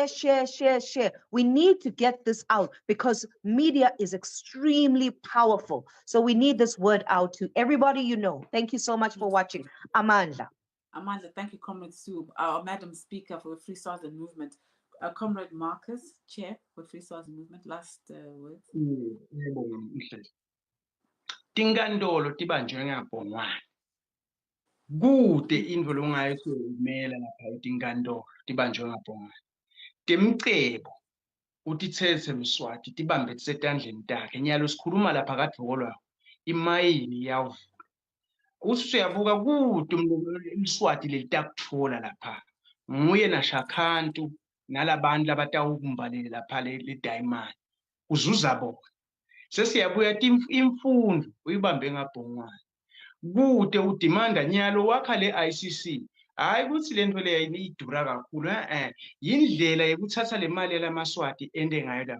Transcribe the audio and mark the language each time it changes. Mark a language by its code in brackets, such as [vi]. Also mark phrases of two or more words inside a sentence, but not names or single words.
[en] We need to get this out because media is extremely powerful. So we need this word out to everybody you know. Thank you so much for watching. Amanda. Amanda, thank you, Comrade Soup, our Madam Speaker for the Free Swaziland Movement. Comrade Marcus, Chair for Free Swaziland Movement. Last words. [ss] Ngiyabonga Mhleli. Tinkantolo tibanjwe ngabhongwane. Kude indvo longayisumela lapha etinkantolo tibanjwe ngabhongwane. Temcebo utitsethe Mswati tibambe tisetandleni takhe. Nyalo sikhuluma lapha kadvokolwako. Imayini yavula. Usuyabuka kude Mswati lelitakutfola lapha. Nguye na Shakantu nalabantu labatawukumbalela lapha le diamond. Uzuza bona. Sesiyabuya imfundo uyibambe ngabhongwane. Kude udimanda nyalo wakha le ICC. Hayi ukuthi lento le idura kakhulu yindlela yokuthatha le mali yalamaswati ende ngayo lapha.